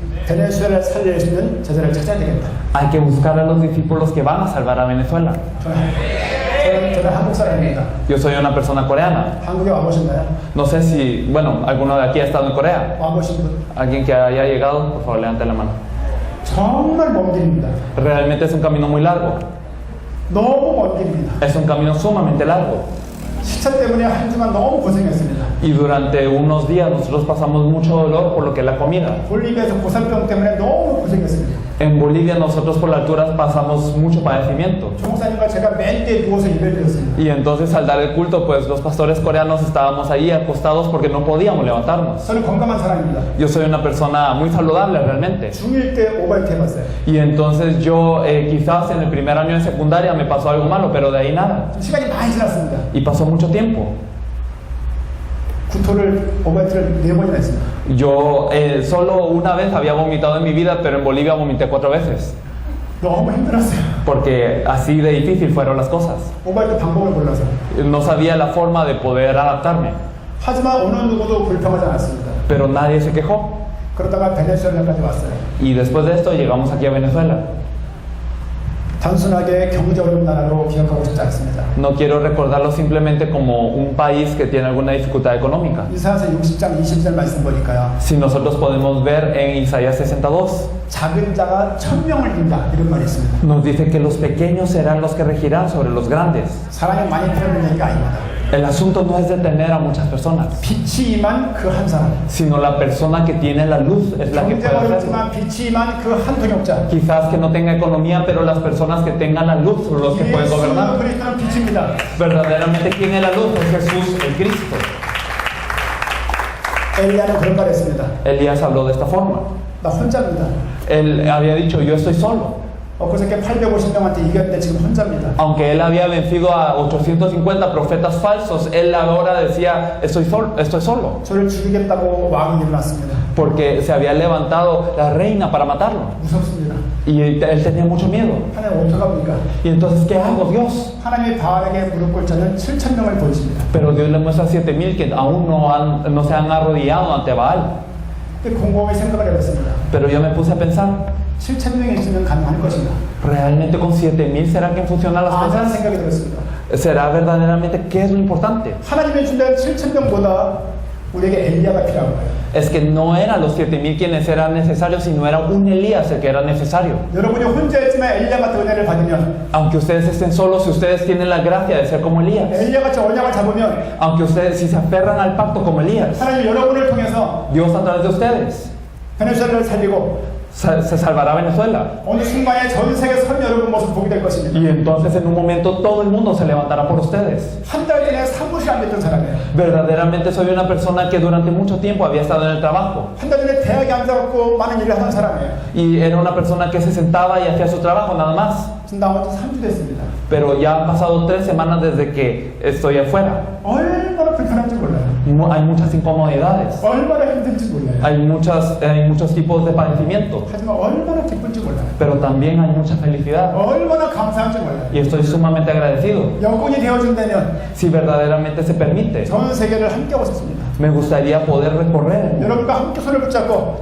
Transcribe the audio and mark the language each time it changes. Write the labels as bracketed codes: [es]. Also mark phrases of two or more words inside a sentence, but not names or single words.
[ko] 베네수엘을 살릴 수 있는 제자를 찾아야 되겠다. [es] Hay que buscar a los discípulos que van a salvar a Venezuela. [ko] 저는 한국 사람입니다. [es] Yo soy una persona coreana. [ko] 한국에 와보셨나요? [es] No sé si, bueno, alguno de aquí ha estado en Corea. [ko] 와보신 분? [es] Alguien que haya llegado, por favor, levante la mano. [ko] 정말 먼 길입니다. [es] Realmente es un camino muy largo. [ko] 너무 먼 길입니다. [es] Es un camino sumamente largo. [ko] 시차 때문에 한 주간 너무 고생했습니다. [es] Y durante unos días nosotros pasamos mucho dolor por lo que es la comida. [ko] 볼리비아에서 고산병 때문에 너무 고생했습니다. [es] En Bolivia nosotros por la altura pasamos mucho padecimiento. [ko] 종사님과 제가 맨 뒤에 누워서 예배를 드렸습니다. [es] Y entonces al dar el culto, pues los pastores coreanos estábamos ahí acostados porque no podíamos levantarnos. [ko] 저는 건강한 사람입니다. [es] Yo soy una persona muy saludable realmente. [ko] 중1 때 오바이트 해봤어요. [es] Y entonces yo quizás en el primer año de secundaria me pasó algo malo, pero de ahí nada. [ko] 좀 시간이 많이 지났습니다. [es] Y pasó mucho tiempo. [ko] 구토를 오바이트를 4번이나 했습니다. [es] Yo solo una vez había vomitado en mi vida, pero en Bolivia vomité 4 veces. [ko] 너무 힘들었어요. [es] Porque así de difícil fueron las cosas. [ko] 오바이트 방법을 몰라서. [es] No sabía la forma de poder adaptarme. [ko] 하지만 어느 누구도 불평하지 않았습니다. [es] Pero nadie se quejó. [ko] 그러다가 베네수엘라까지 왔어요. [es] Y después de esto llegamos aquí a Venezuela. [ko] 단순하게 경제 어려운 나라로 기억하고 싶지 않습니다. [es] No quiero recordarlo simplemente como un país que tiene alguna dificultad económica. [ko] 이사야서 60장 20절 말씀 보니까요. [es] Si nosotros podemos ver en Isaías 62, [ko] 작은 자가 천명을 이룬다 이런 말이 있습니다. [es] nos dice que los pequeños serán los que regirán sobre los grandes. [ko] 사람이 많이 필요한 얘기가 아닙니다. [es] El asunto no es detener a muchas personas, [ko] 빛이 임한 그 한 사람. [es] sino la persona que tiene la luz es la que [ko] 경제 [es] puede hacerlo. [ko] 어렵지만 빛이 임한 그 한 통역자. [es] Quizás que no tenga economía, pero las personas que tengan la luz son los que pueden [ko] 예수 [es] gobernar. [ko] 그리스도는 빛입니다. [es] Verdaderamente, ¿quién es la luz? Es Jesús, el Cristo. [ko] 엘리야는 그런 말 했습니다. [es] Elías habló de esta forma. [ko] 나 혼자입니다. [es] Él había dicho, yo estoy solo. [ko] 그저께 850명한테 이겼는데 지금 혼자입니다. [es] Aunque él había vencido a 850 profetas falsos, él ahora decía, estoy solo. [ko] 저를 죽이겠다고 왕이 일어났습니다. [es] Porque se había levantado la reina para matarlo. [ko] 무섭습니다. [es] Y él tenía mucho miedo. [ko] 하나님 어떡합니까? [es] Y entonces, ¿qué hago, Dios? [ko] 하나님의 바알에게 무릎 꿇 자는 7,000명을 보여줍니다. [es] Pero Dios le muestra a 7,000 que aún no se han arrodillado ante Baal. [ko] 곰곰이 생각을 해봤습니다. [es] Pero yo me puse a pensar, [ko] 7,000명이 있으면 가능할 것인가? [es] ¿realmente con 7,000 será que funcionan las [ko] 아는 [es] cosas? [ko] 생각이 들었습니다. [es] ¿Será verdaderamente qué es lo importante? [ko] 하나님의 준비한 7,000명보다 우리에게 엘리야가 필요한 거예요. [es] Es que no eran los 7,000 quienes eran necesarios, sino era un Elías el que era necesario. [ko] 여러분이 혼자 있지만 엘리야 같은 은혜를 받으면, [es] Aunque ustedes estén solos, si ustedes tienen la gracia de ser como Elías, [ko] 엘리야 같이 언약을 잡으면 [es] aunque ustedes si se aferran al pacto como Elías, [ko] 하나님 여러분을 통해서 [es] Dios a través de ustedes [ko] 베네수엘라를 살리고 [es] se salvará Venezuela. [ko] 어느 순간에 전 세계 선 여러분 모습 보게 될 것입니다. [es] Y entonces en un momento todo el mundo se levantará por ustedes. [ko] 한 달 전에 사무실 안 됐던 사람이에요. [es] Verdaderamente soy una persona que durante mucho tiempo había estado en el trabajo. [ko] 한 달 전에 대학에 앉아갖고 많은 일을 하던 사람이에요. [es] Y era una persona que se sentaba y hacía su trabajo nada más. [ko] 지금 나온 지 3주 됐습니다. [es] Pero ya han pasado 3 semanas desde que estoy afuera. [ko] 얼마나 불편한지 몰라요. [es] Hay muchas incomodidades. [ko] 얼마나 힘든지 몰라요. [es] Hay muchos tipos de padecimiento. [ko] 하지만 얼마나 기쁜지 몰라요. [es] Pero también hay mucha felicidad. [ko] 얼마나 감사한지 몰라요. [es] Y estoy sumamente agradecido. [ko] 여건이 되어준다면 [es] Si verdaderamente se permite, [ko] 전 세계를 함께 하고 싶습니다. [es] me gustaría poder recorrer el mundo. [ko] 여러분과 함께 손을 붙잡고